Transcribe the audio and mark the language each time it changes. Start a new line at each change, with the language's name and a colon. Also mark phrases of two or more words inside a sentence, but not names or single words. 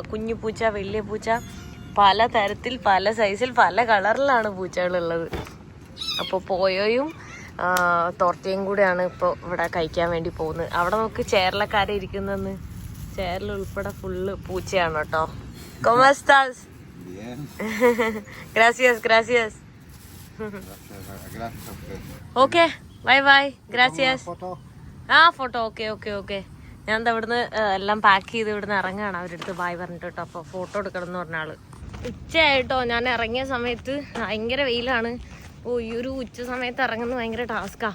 Malayalam: കുഞ്ഞു പൂച്ച, വലിയ പൂച്ച, പല തരത്തിൽ, പല സൈസിൽ, പല കളറിലാണ് പൂച്ചകളുള്ളത്. അപ്പോൾ പോയോയും തോർത്തയും കൂടെയാണ് ഇപ്പോൾ ഇവിടെ കഴിക്കാൻ വേണ്ടി പോകുന്നത്. അവിടെ നോക്ക്, ചെയറിലക്കാരെ ഇരിക്കുന്നതെന്ന്. ചെയറിൽ ഉൾപ്പെടെ ഫുള്ള് പൂച്ചയാണ് കേട്ടോ.
Spanish: ¿Cómo estás? Bien. Gracias. Gracias a usted.
English: okay, bye. ഗ്രാസിയസ്.
Spanish: Foto.
English: photo. okay.
Malayalam: ഞാൻ എന്താ ഇവിടുന്ന് എല്ലാം പാക്ക് ചെയ്ത് ഇവിടുന്ന് ഇറങ്ങാണ്. അവരെടുത്ത് ബായ് പറഞ്ഞിട്ട് കേട്ടോ. അപ്പോൾ ഫോട്ടോ എടുക്കണം എന്ന് പറഞ്ഞ ആള്. ഉച്ചയായിട്ടോ ഞാൻ ഇറങ്ങിയ സമയത്ത് ഭയങ്കര വെയിലാണ്. ഓ, ഈ ഒരു ഉച്ച സമയത്ത് ഇറങ്ങുന്നത് ഭയങ്കര ടാസ്കാ.